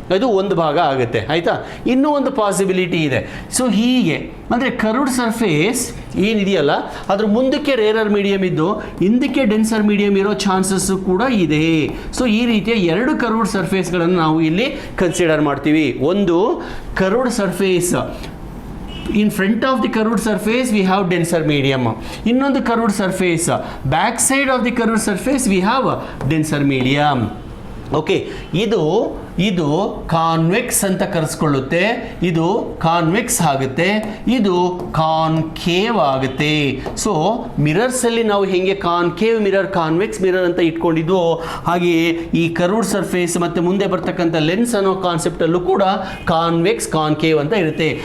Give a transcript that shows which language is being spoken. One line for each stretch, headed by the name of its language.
Kannada: ಇದು ಒಂದು ಭಾಗ ಆಗುತ್ತೆ, ಆಯಿತಾ. ಇನ್ನೂ ಒಂದು ಪಾಸಿಬಿಲಿಟಿ ಇದೆ. ಸೊ ಹೀಗೆ ಅಂದರೆ ಕರ್ವ್ಡ್ ಸರ್ಫೇಸ್ ಏನಿದೆಯಲ್ಲ ಅದ್ರ ಮುಂದಕ್ಕೆ ರೇರರ್ ಮೀಡಿಯಮ್ ಇದ್ದು ಹಿಂದಕ್ಕೆ ಡೆನ್ಸರ್ ಮೀಡಿಯಮ್ ಇರೋ ಚಾನ್ಸಸ್ಸು ಕೂಡ ಇದೆ. ಸೊ ಈ ರೀತಿಯ ಎರಡು ಕರ್ವ್ಡ್ ಸರ್ಫೇಸ್ಗಳನ್ನು ನಾವು ಇಲ್ಲಿ ಕನ್ಸಿಡರ್ ಮಾಡ್ತೀವಿ. ಒಂದು curved surface,
English: in front of the curved surface we have denser medium.
Kannada: ಇನ್ನೊಂದು
English: curved surface, back side of the curved surface we have denser medium.
Kannada: Okay, ಇದು ಕಾನ್ವೆಕ್ಸ್ ಅಂತ ಕರೆಸ್ಕೊಳ್ಳುತ್ತೆ, ಇದು ಕಾನ್ವೆಕ್ಸ್ ಆಗುತ್ತೆ, ಇದು ಕಾನ್ಕೇವ್ ಆಗುತ್ತೆ. ಸೊ ಮಿರರ್ಸಲ್ಲಿ ನಾವು ಹೇಗೆ ಕಾನ್ಕೇವ್ ಮಿರರ್, ಕಾನ್ವೆಕ್ಸ್ ಮಿರರ್ ಅಂತ ಇಟ್ಕೊಂಡಿದ್ವು, ಹಾಗೆಯೇ ಈ ಕರ್ವ್ಡ್ ಸರ್ಫೇಸ್ ಮತ್ತು ಮುಂದೆ ಬರ್ತಕ್ಕಂಥ ಲೆನ್ಸ್ ಅನ್ನೋ ಕಾನ್ಸೆಪ್ಟಲ್ಲೂ ಕೂಡ ಕಾನ್ವೆಕ್ಸ್, ಕಾನ್ಕೇವ್ ಅಂತ ಇರುತ್ತೆ.